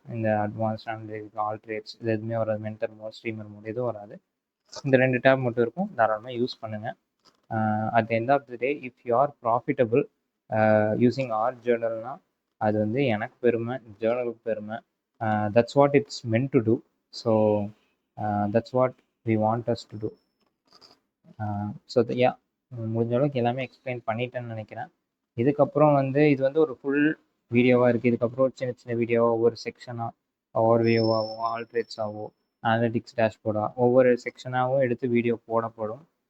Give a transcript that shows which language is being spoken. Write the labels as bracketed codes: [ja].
[ta] இந்த advance and all trades இது எதுவுமே வராது. மென்டர் மோட், ஸ்ட்ரீமர் மோட் எதுவும் வராது. இந்த 2 டேப் மட்டும் இருக்கும், தாராளமாக யூஸ் பண்ணுங்கள். [en] at the end of the day if you are profitable using our [ta] ஜேர்னல்னால் அது வந்து எனக்கு பெருமை, ஜேர்னலுக்கு பெருமை. [en] That's what it's meant to do. So that's what we want us to do. [ta] So முடிஞ்ச அளவுக்கு எல்லாமே எக்ஸ்பிளைன் பண்ணிட்டேன்னு நினைக்கிறேன். இதுக்கப்புறம் வந்து இது வந்து ஒரு ஃபுல் வீடியோவாக இருக்குது. இதுக்கப்புறம் சின்ன சின்ன வீடியோவாக ஒவ்வொரு செக்ஷனாக, ஓவர் வியூவாகவும், ஆல்ட்ரேட்ஸாகவோ, அனலிட்டிக்ஸ் டேஷ்போர்டாக ஒவ்வொரு செக்ஷனாகவும் எடுத்து வீடியோ போடப்படும்.